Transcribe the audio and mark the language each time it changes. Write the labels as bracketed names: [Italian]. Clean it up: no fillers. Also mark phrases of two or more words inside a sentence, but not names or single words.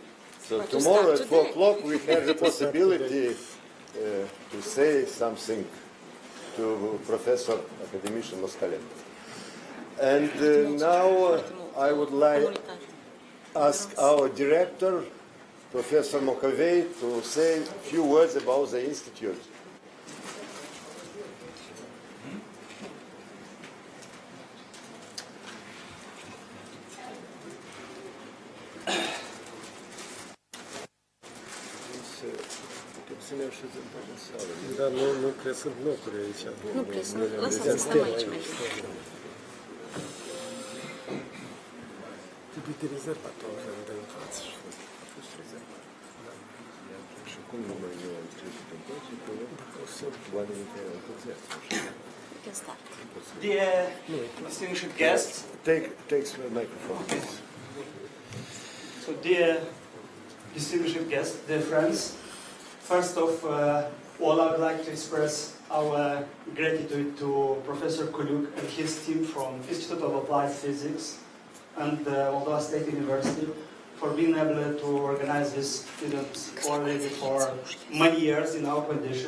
[English] So tomorrow at 4 o'clock we have the possibility to say something to Professor Academician Moskalenko. And now I would like to ask our director, Professor Mokovey, to say a few words about the Institute. [Romanian] Da, nu cred că sunt locuri aici. Nu cred, lăsați, stăm aici mai bine. Trebuie de rezervat atunci când dai în față. A fost rezervat. Da. Și cum nu mai eu am trecut în toți, că oamenii care au învățat. [English] You can start. Dear distinguished guests, Take the microphone, please. so dear distinguished guests, dear friends, first of all, I would like to express our gratitude to Professor Kuluk and his team from Institute of Applied Physics and Moldova State University for being able to organize this event already for many years in our condition.